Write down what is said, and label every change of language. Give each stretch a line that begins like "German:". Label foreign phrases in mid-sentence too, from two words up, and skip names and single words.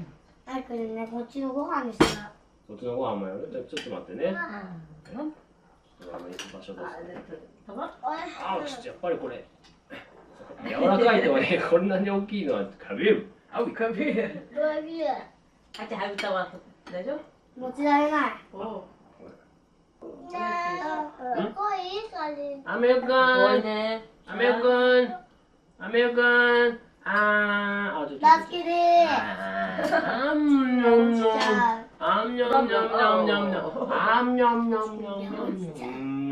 Japanese: マイクね、こっちのご飯にした。そっちのご飯もやる？ちょっと待ってね。ブちょっと場所です。
Arabic: طبق
Japanese: あ、やっぱりこれ。柔らかいとね、こんなに大きいのは食べる。あ、
Arabic: كبير
Japanese: どういう
Arabic: حتى حبيبي طبق 大丈夫
Japanese: 持ちられない。おおねえ、すごいいい感じ。アメリすごカン。いねアメリカン。アメリカン。あー、ちょっと。大好きでーす。あんにょんにょん。あんにょんにょんにょんにょんにょん。あんにょんにょんにょんにょんにょん。